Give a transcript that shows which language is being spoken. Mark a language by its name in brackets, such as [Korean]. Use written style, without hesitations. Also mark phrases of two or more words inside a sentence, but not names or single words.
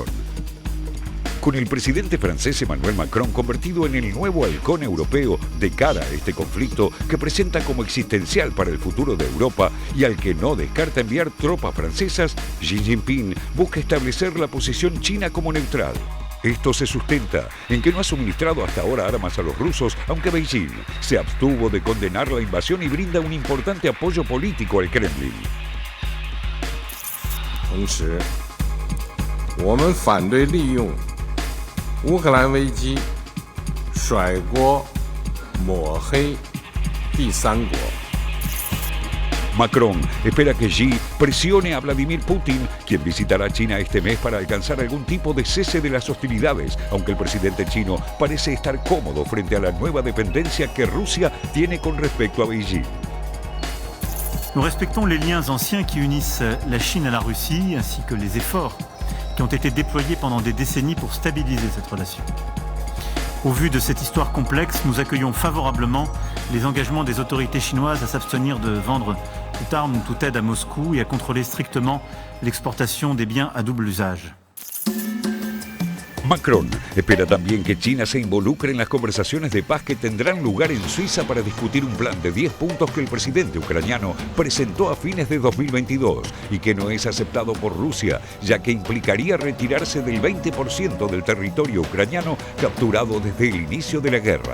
[Spanish] Con el presidente francés Emmanuel Macron convertido en el nuevo halcón europeo de cara a este conflicto que presenta como existencial para el futuro de Europa y al que no descarta enviar tropas francesas, Xi Jinping busca establecer la posición china como neutral. Esto se sustenta en que no ha suministrado hasta ahora armas a los rusos, aunque Beijing se abstuvo de condenar la invasión y brinda un importante apoyo político al Kremlin. [Chinese] 同时，我们反对利用乌克兰危机甩锅抹黑第三国。 [Spanish] Macron espera que Xi presione a Vladimir Putin, quien visitará China este mes para alcanzar algún tipo de cese de las hostilidades, aunque el presidente chino parece estar cómodo frente a la nueva dependencia que Rusia tiene con respecto a Beijing. [French] Nous respectons les liens anciens qui unissent la Chine à la Russie, ainsi que les efforts qui ont été déployés pendant des décennies pour stabiliser cette relation. Au vu de cette histoire complexe, nous accueillons favorablement les engagements des autorités chinoises à s'abstenir de vendre toute arme ou toute aide à Moscou et à contrôler strictement l'exportation des biens à double usage. [Spanish] Macron espera también que China se involucre en las conversaciones de paz que tendrán lugar en Suiza para discutir un plan de 10 puntos que el presidente ucraniano presentó a fines de 2022 y que no es aceptado por Rusia, ya que implicaría retirarse del 20% del territorio ucraniano capturado desde el inicio de la guerra.